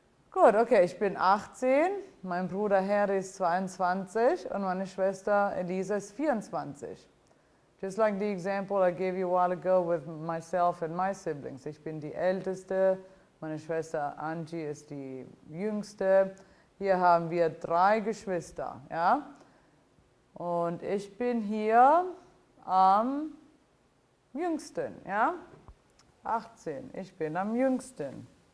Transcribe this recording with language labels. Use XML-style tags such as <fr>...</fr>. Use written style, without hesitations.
<de>Gut, okay, ich bin 18, mein Bruder Harry ist 22 und meine Schwester Elisa ist 24.</de> <en>Just like the example I gave you a while ago with myself and my siblings.</en> <de>Ich bin die Älteste, meine Schwester Angie ist die Jüngste. Hier haben wir 3 Geschwister, ja? Und ich bin hier am Jüngsten, ja? 18, ich bin am Jüngsten.</de>